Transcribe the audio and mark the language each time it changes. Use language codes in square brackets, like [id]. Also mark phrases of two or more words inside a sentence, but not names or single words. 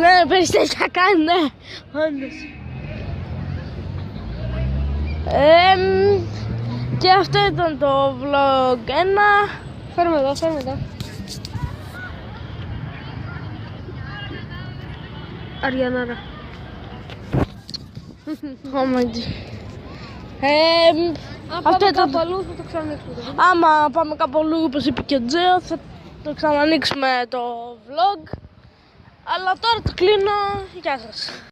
[el] Ναι, περιστέρια κάνει, ναι. Όντως. Και αυτό ήταν το vlog 1. Φέρουμε εδώ, φέρουμε εδώ. Αριανάρα. [en] Oh my God. [el] Αν Αυτό πάμε ήταν κάπου αλλού θα το ξανανοίξουμε. Άμα πάμε κάπου αλλού, όπως είπε και ο Τζέο, θα το ξανανοίξουμε το vlog. Αλλά τώρα το κλείνω. Γεια σας.